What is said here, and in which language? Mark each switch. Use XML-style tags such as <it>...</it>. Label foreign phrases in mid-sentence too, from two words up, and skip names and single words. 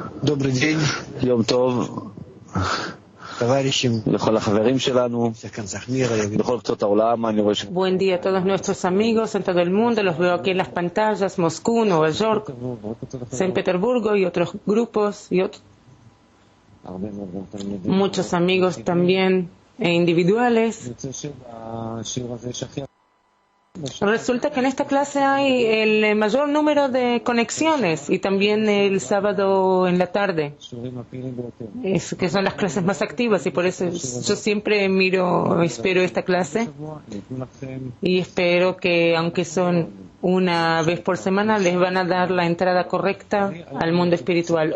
<ru>Добрый день.</ru> <he>יום טוב</he> <ru>תоварищים</ru> <he>לכל החברים שלנו,</he> <ru>всех концах мира.</ru> <he>בכל קצות העולם. אני רואה</he> <es>Buen día a todos nuestros amigos en todo el mundo. Los veo aquí en las pantallas, Moscú, Nueva York, San Petersburgo y otros grupos y muchos amigos también individuales. Resulta que en esta clase hay el mayor número de conexiones y también el sábado en la tarde, que son las clases más activas, y por eso yo siempre espero esta clase y espero que, aunque son una vez por semana, les van a dar la entrada correcta al mundo espiritual.</es>